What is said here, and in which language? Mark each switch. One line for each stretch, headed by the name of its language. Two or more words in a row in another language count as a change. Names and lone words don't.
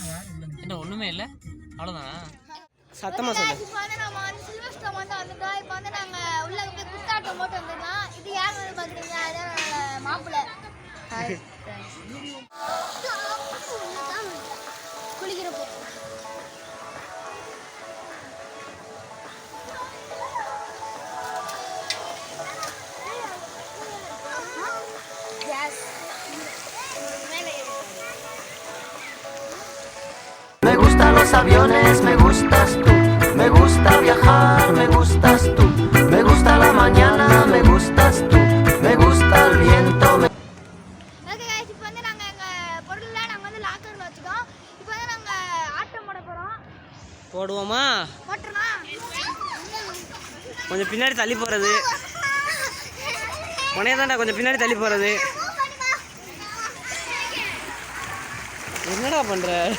Tamil: என்ன ஒண்ணுமே இல்ல, அவ்வளவுதானா? சத்தமா சொல்லு. இப்போ வந்து நம்ம வந்து சில்வர் ஸ்டோம் வந்து வந்துட்டோம். இப்போ வந்து நாங்க உள்ள போய் குத்தாட்டம் போட்டு வந்துடலாம். இது யார் வந்து பாக்குறீங்க? அதான் மாப்பிள்ளை. குளிக்கிறப்போ
Spanish: Me gustan los aviones, me gustas tú. Me gusta viajar, me gustas tú. Me gusta la mañana, me gustas tú. Me gusta el viento.
English: okay guys,
Tamil: இப்போ வந்து நாங்க எங்க பொருள்லாம் நாங்க வந்து லாக்கர்ல வச்சுட்டோம். இப்போ வந்து நாங்க ஆட்டம் போட போறோம். போடுவோமா? போட்டுறோமா? கொஞ்சம் பின்னாடி தள்ளி போறது. உனே தான்டா கொஞ்சம் பின்னாடி தள்ளி போறது. என்னடா பண்ற?